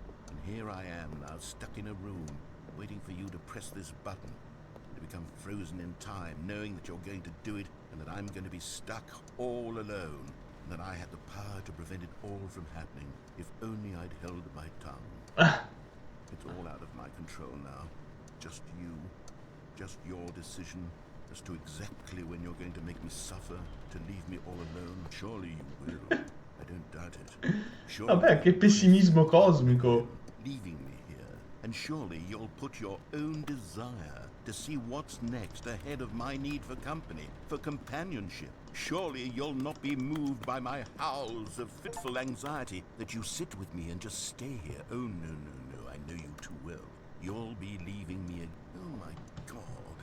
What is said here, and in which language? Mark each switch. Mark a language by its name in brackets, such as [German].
[English] And here I am now, stuck in a room, waiting for you to press this button, to become frozen in time, knowing that you're going to do it, and that I'm going to be stuck all alone, and that I had the power to prevent it all from happening, if only I'd held my tongue. It's all out of my control now. Just you, just your decision as to exactly when you're going to make me suffer, to leave me all alone. Surely you will. I don't doubt it. Surely [Italian] Vabbè, che pessimismo cosmico. [English] leaving me here, and surely you'll put your own desire to see what's next ahead of my need for company, for companionship. Surely you'll not be moved by my howls of fitful anxiety, that you sit with me and just stay here. Oh, no, no, no, I know you too well. You'll be leaving me oh my God.